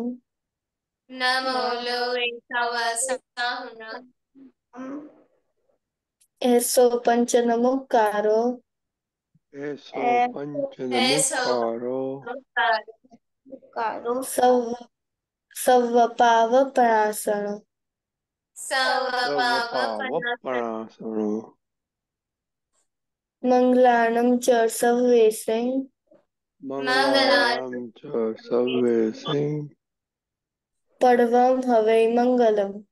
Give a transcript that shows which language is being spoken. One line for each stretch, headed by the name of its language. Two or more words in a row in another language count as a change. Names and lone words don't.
Prakrit languages: નમો લોય સવ સાહુણમ, એસો પંચ નમોકારો, એસો પંચ એસો નમુકારો, સવ सवपावपणासनो सवपावपणासनो मंगलानं च सर्वेषां मंगलानं च सर्वेषां परमं हवै मंगलम्